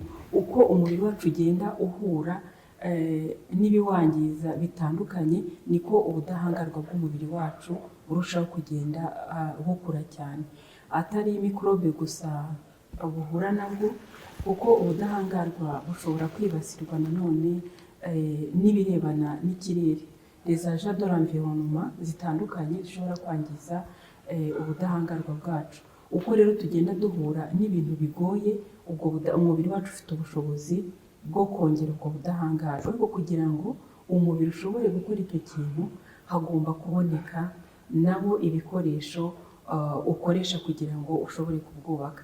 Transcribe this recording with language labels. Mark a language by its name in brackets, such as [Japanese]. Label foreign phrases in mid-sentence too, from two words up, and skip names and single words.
[Kinyarwanda] Uko umubiri wacu ugenda uhura n'ibiwangiza bitandukanye, niko ubudahangarwa bw'umubiri wacu burushaho kugenda bukura cyane. Atari mikorobe gusa buhura nabwo, kuko ubudahangarwa bushobora kwibasirwa nanone n'ibirebana n'ikirere, [French] les agents de l'environnement [Kinyarwanda] zitandukanye zishobora kwangiza ubudahangarwa bwacu. Uko rero tugenda duhura n'ibintu bigoye, ubwo umubiri wacu ufite ubushobozi bwo kongera ubwo budahangarwa. Ariko kugira ngo umubiri ushobore gukora icyo kintu, hagomba kuboneka nabo ibikoresho ukoresha kugira ngo ushobore kubwubaka.